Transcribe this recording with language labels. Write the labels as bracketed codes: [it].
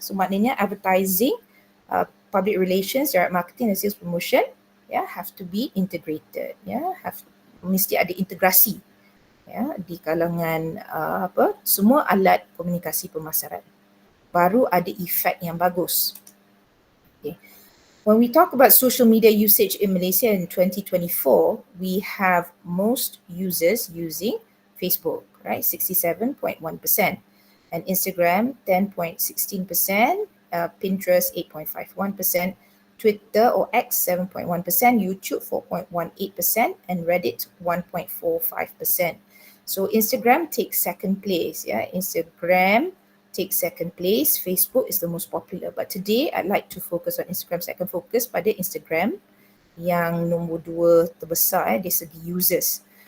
[ms] So maknanya advertising, public relations, direct marketing dan sales promotion, ya, [en] have to be integrated, [ms] ya, mesti ada integrasi ya di kalangan semua alat komunikasi pemasaran. Baru ada efek yang bagus. [en] Okay. When we talk about social media usage in Malaysia in 2024, we have most users using Facebook, right? 67.1%. And Instagram, 10.16%, Pinterest, 8.51%, Twitter or X, 7.1%, YouTube, 4.18%, and Reddit, 1.45%. So Instagram takes second place. Yeah, Instagram takes second place. Facebook is the most popular. But today, I'd like to focus on Instagram. [ms] Saya akan fokus pada Instagram yang nombor 2 terbesar dari segi users.